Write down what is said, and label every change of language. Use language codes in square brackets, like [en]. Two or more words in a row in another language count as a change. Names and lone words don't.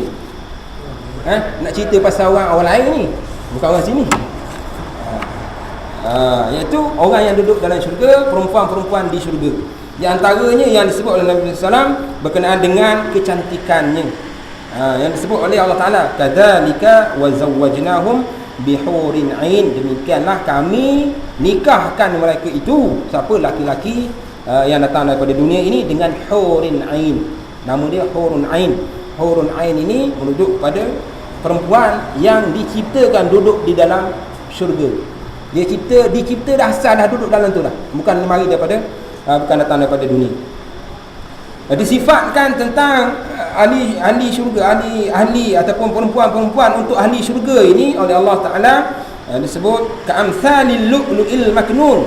[ms] Nak cerita pasal orang lain ni, bukan orang sini. Iaitu orang yang duduk dalam syurga, perempuan-perempuan di syurga. Di antaranya yang disebut oleh Nabi SAW berkenaan dengan kecantikannya, yang disebut oleh Allah Ta'ala, [ar] كذلك وزوجناهم بحور عين, [ms] demikianlah kami nikahkan mereka itu, siapa, laki-laki yang datang daripada dunia ini, dengan hurin ain. Nama dia hurun ain. Hurun ain ini merujuk pada perempuan yang diciptakan duduk di dalam syurga. Dia dicipta dah asal dah duduk dalam tu dah, bukan mari daripada bukan datang daripada dunia. Disifatkan tentang ahli syurga, ahli ataupun perempuan-perempuan untuk ahli syurga ini oleh Allah Ta'ala disebut [ar] كأمثال اللؤلؤ المكنون.